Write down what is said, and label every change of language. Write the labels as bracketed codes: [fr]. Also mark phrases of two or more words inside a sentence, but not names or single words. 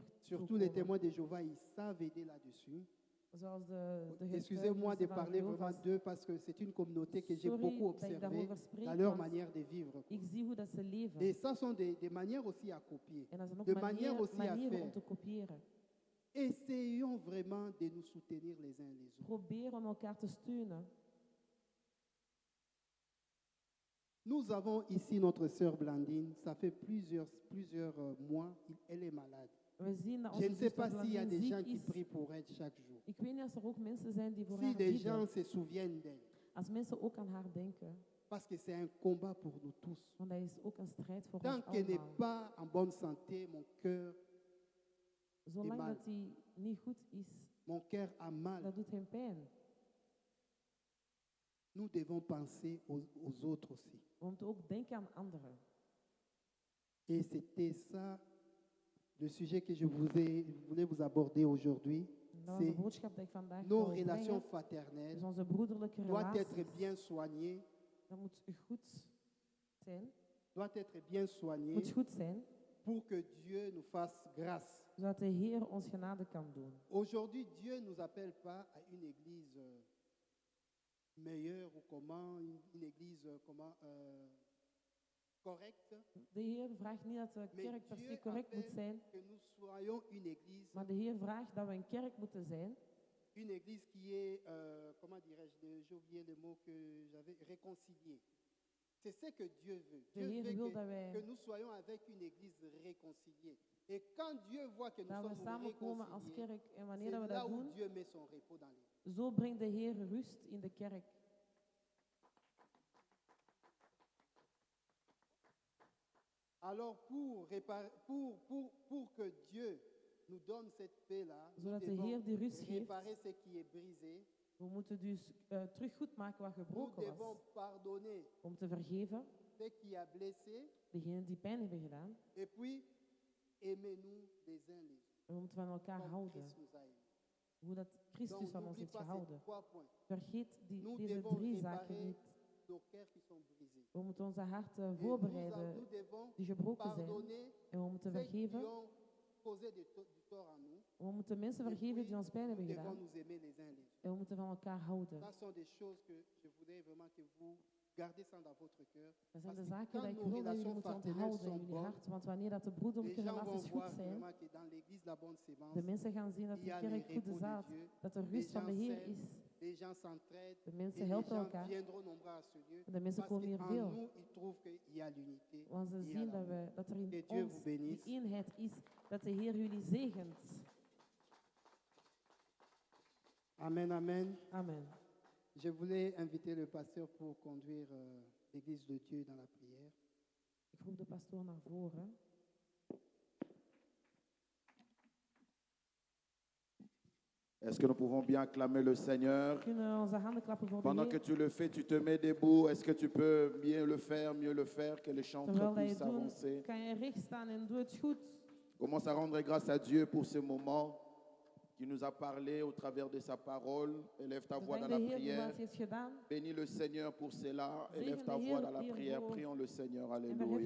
[fr] Surtout [nl] toekomen. [fr] les témoins de Jéhovah, ils savent aider là-dessus. [nl] Zoals de [fr] Excusez-moi de [nl] getuigenissen van [fr] parler vraiment [nl] Jehovah's. [fr] d'eux parce que c'est une communauté que j'ai [nl] Sorry [fr] beaucoup [nl] dat ik [fr] observée [nl] daarover spreek, [fr] dans leur [nl] want [fr] manière de vivre. [nl] Ik zie hoe dat ze leven. [fr] Et ça sont des manières aussi à copier, [nl] En dat zijn ook [fr] de manières aussi à [nl] manieren om [fr] faire. [nl] te kopiëren. [fr] Essayons vraiment de nous soutenir les uns les autres. [nl] Probeer om elkaar te steunen. [fr] Nous avons ici notre sœur Blandine, ça fait plusieurs mois, elle est malade. [nl] We zien dat [fr] Je ne [nl] onze [fr] sais [nl] zuster [fr] pas s'il y a [nl] Blandine [fr] des gens [nl] ziek [fr] qui [nl] is. [fr] prient pour elle chaque jour. [nl] Ik weet niet als er ook mensen zijn die voor [fr] Si [nl] haar [fr] les [nl] bidden. [fr] gens se souviennent d'elle, [nl] Als mensen ook aan haar denken. [fr] parce que c'est un combat pour nous tous. [nl] Want dat is ook een strijd voor [fr] Tant [nl] ons [fr] qu'elle n'est [nl] allemaal. [fr] pas en bonne santé, mon cœur [nl] Zolang [fr] mal. [nl] dat hij niet goed is, [fr] a mal. [nl] dat doet hem pijn. [fr] Nous devons penser aux autres aussi. [nl] We moeten ook denken aan anderen. [fr] Et c'était ça le sujet que je voulais vous aborder aujourd'hui. [nl] Dat was de [fr] C'est [nl] boodschap die ik vandaag [fr] nos [nl] wil [fr] relations [nl] brengen. [fr] fraternelles [nl] Dus onze broederlijke [fr] doivent être [nl] relaties. [fr] bien soignées, [nl] Dat moet goed zijn. [fr] doivent être bien soignées [nl] Moet goed zijn, [fr] pour que Dieu nous fasse grâce. [nl] zodat de Heer ons genade kan doen. [fr] Aujourd'hui, Dieu ne nous appelle pas à une église meilleure ou comment, une église correcte, [nl] De Heer vraagt niet dat de [fr] mais [nl] kerk per se [fr] Dieu [nl] correct moet [fr] appelle [nl] zijn, [fr] que nous soyons une église, [nl] maar de Heer vraagt dat we een kerk moeten zijn. [fr] une église qui est, comment dirais-je, j'ai oublié le mot que j'avais, réconciliée. C'est ce que Dieu veut. [nl] De [fr] Dieu [nl] Heer [fr] veut [nl] wil dat wij, [fr] que nous soyons avec une église réconciliée. Et quand Dieu voit que nous [nl] dat we [fr] sommes [nl] samenkomen als [fr] réconciliés, [nl] kerk. En [fr] c'est [nl] wanneer dat we [fr] là [nl] dat [fr] où [nl] doen, [fr] Dieu met son repos dans l'église. [nl] zo brengt de Heer rust in de kerk. [fr] Alors pour que Dieu nous donne cette paix-là, nous [nl] Zodat de [fr] devons [nl] Heer die rust geeft. [fr] réparer ce qui est brisé. [nl] We moeten dus terug goed maken wat [fr] Nous [nl] gebroken [fr] devons [nl] was. [fr] pardonner [nl] Om te vergeven, [fr] ce qui a blessé. [nl] degenen die pijn hebben gedaan. [fr] Et puis, aimez-nous les uns les autres. [nl] En we moeten van elkaar [fr] Comme [nl] houden. [fr] Christ nous a aimés. [nl] Hoe dat Christus [fr] Donc, [nl] van ons [fr] n'oublie [nl] heeft [fr] pas ces [nl] gehouden. [fr] 3 points. [nl] Vergeet [fr] Nous [nl] deze [fr] devons [nl] 3 zaken [fr] réparer [nl] niet. [fr] nos cœurs qui sont brisés. [nl] We moeten onze harten [fr] Et [nl] voorbereiden [fr] nous devons [nl] die gebroken zijn. [fr] pardonner [nl] En we moeten [fr] ceux qui [nl] vergeven. [fr] ont causé du tort à nous. [nl] We moeten mensen [fr] Et [nl] vergeven [fr] puis, [nl] die ons pijn [fr] nous [nl] hebben [fr] devons [nl] gedaan. [fr] nous aimer les uns les autres. [nl] En we moeten van elkaar houden. [fr] Ce sont des choses que je voudrais vraiment que vous gardez ça dans votre cœur. [nl] Dat zijn [fr] Parce [nl] de [fr] que [nl] zaken [fr] quand [nl] die ik [fr] nos [nl] wil dat jullie [fr] relations [nl] moeten [fr] fraternelles [nl] onthouden in [fr] sont [nl] jullie [fr] bonnes, [nl] hart. Want wanneer dat de [fr] les [nl] broederlijke [fr] gens vont [nl] relaties [fr] voir [nl] goed zijn, [fr] vraiment que dans l'église la bonne sémence, [nl] de mensen gaan zien dat [fr] il [nl] de [fr] y a le [nl] kerk goede [fr] repos de [nl] zaad, [fr] Dieu, [nl] dat er [fr] les [nl] rust van de [fr] gens [nl] Heer [fr] s'aiment, [nl] is. [fr] les gens s'entraident, [nl] De [fr] et [nl] mensen [fr] les [nl] helpen [fr] gens [nl] elkaar. [fr] viendront nombreux à ce lieu. [nl] En de mensen [fr] Parce [nl] komen hier [fr] qu'en [nl] veel. [fr] nous, ils trouvent qu'il y a l'unité. [nl] Want ze [fr] il y a [nl] zien [fr] l'amour. [nl] dat er in [fr] Que Dieu [nl] ons [fr] vous [nl] die [fr] bénisse. [nl] eenheid is, dat de Heer jullie zegent. [fr] Amen, amen. Amen. Je voulais inviter le pasteur pour conduire l'église de Dieu dans la prière. [nl] Ik roep de pastoor naar voren. [fr] Est-ce que nous pouvons bien acclamer le Seigneur? [nl] Kunnen we onze handen klappen voor de [fr] Pendant que [nl] Heer? [fr] tu le fais, tu te mets debout. Est-ce que tu peux mieux le faire, que les chantres [nl] Terwijl dat je [fr] puissent [nl] het doet, [fr] avancer? [nl] kan je recht staan en doe het goed. [fr] Commence à rendre grâce à Dieu pour ce moment qui nous a parlé au travers de sa parole. Élève ta voix [nl] Bedank [fr] dans [nl] de [fr] la [nl] Heer voor wat [fr] prière. [nl] hij heeft gedaan. [fr] Bénis le Seigneur pour cela. Élève ta [nl] de [fr] voix [nl] Heer [fr] dans la [nl] hiervoor. [fr] prière. Prions le Seigneur. [nl] En verhef [fr] Alléluia.